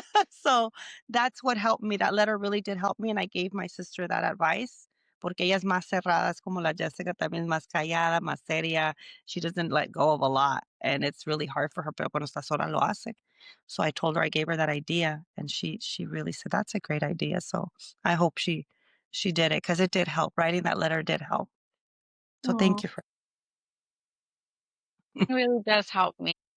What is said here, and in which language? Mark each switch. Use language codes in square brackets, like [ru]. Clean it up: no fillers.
[en] So that's what helped me. That letter really did help me. And I gave my sister that advice. [es] Porque ella es más cerrada, es como la Jessica, también es más callada, más seria. [en] She doesn't let go of a lot, and it's really hard for her, [es] pero cuando está sola lo hace. [en] So I told her, I gave her that idea, and she really said, "That's a great idea." So I hope she did it because it did help. Writing that letter did help. So thank Oh, you for It really does help me.